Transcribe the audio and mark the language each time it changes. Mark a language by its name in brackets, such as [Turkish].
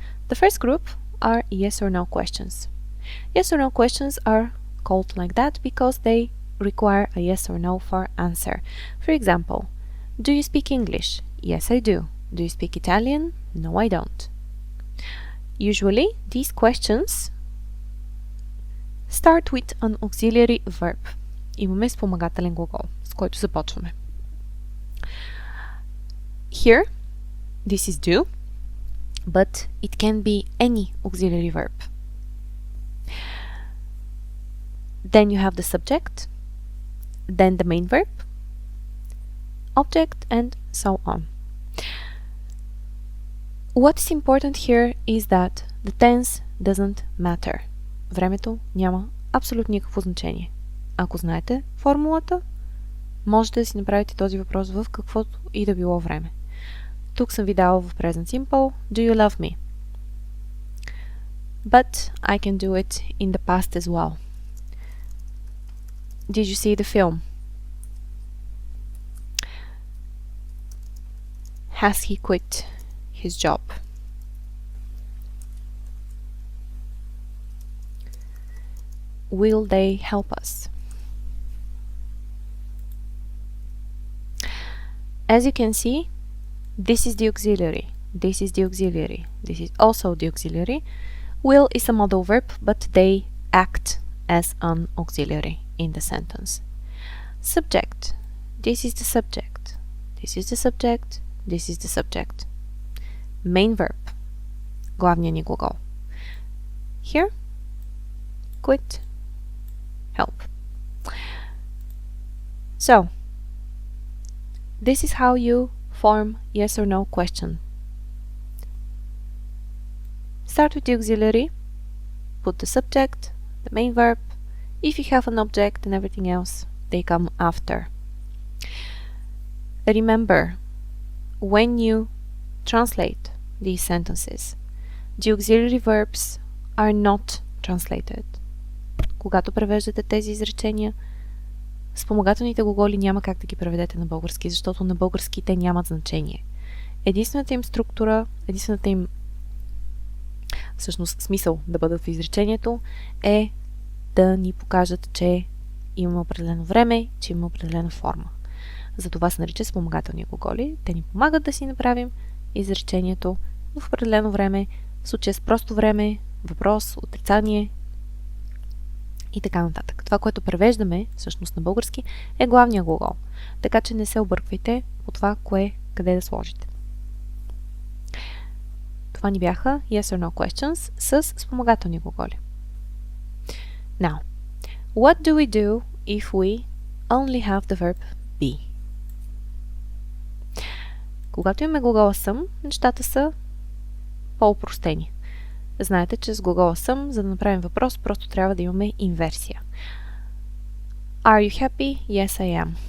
[English] The first group are yes or no questions. Yes or no questions are called like that because they require a yes or no for answer. For example, do you speak English? Yes, I do. Do you speak Italian? No, I don't. Usually, these questions start with an auxiliary verb. [Bulgarian] Имаме спомагателен глагол, с който започваме. [English] Here, this is do, but it can be any auxiliary verb. Then you have the subject, then the main verb, object, and so on. What's important here is that the tense doesn't matter. [Bulgarian] Времето няма абсолютно никакво значение. Ако знаете формулата, можете да си направите този въпрос в каквото и да било време. Тук съм ви дала в Present Simple [English] Do you love me? But I can do it in the past as well. Did you see the film? Has he quit his job? Will they help us? As you can see, this is the auxiliary, this is the auxiliary, this is also the auxiliary. Will is a modal verb, but they act as an auxiliary in the sentence. Subject, this is the subject, this is the subject, this is the subject. [Bulgarian] Main verb, главният ни глагол. [English] Here, quit, help. So, this is how you form yes or no question. Start with the auxiliary, put the subject, the main verb. If you have an object and everything else, they come after. Remember, when you translate these sentences, the auxiliary verbs are not translated. [Bulgarian] Когато превеждате тези изречения, спомагателните глаголи няма как да ги преведете на български, защото на български те нямат значение. Единствената им структура, единствената им всъщност смисъл да бъдат в изречението е да ни покажат, че имаме определено време, че имаме определена форма. Затова се нарича спомагателни глаголи. Те ни помагат да си направим изречението в определено време, в случая с просто време, въпрос, отрицание и така нататък. Това, което превеждаме всъщност на български, е главния глагол. Така че не се обърквайте по това, къде да сложите. Това ни бяха yes or no questions с спомагателни глаголи. [English] Now, what do we do if we only have the verb be? [Bulgarian] Когато имаме глагола съм, нещата са по-опростени. Знаете, че с глагола съм, за да направим въпрос, просто трябва да имаме инверсия. [English] Are you happy? Yes, I am.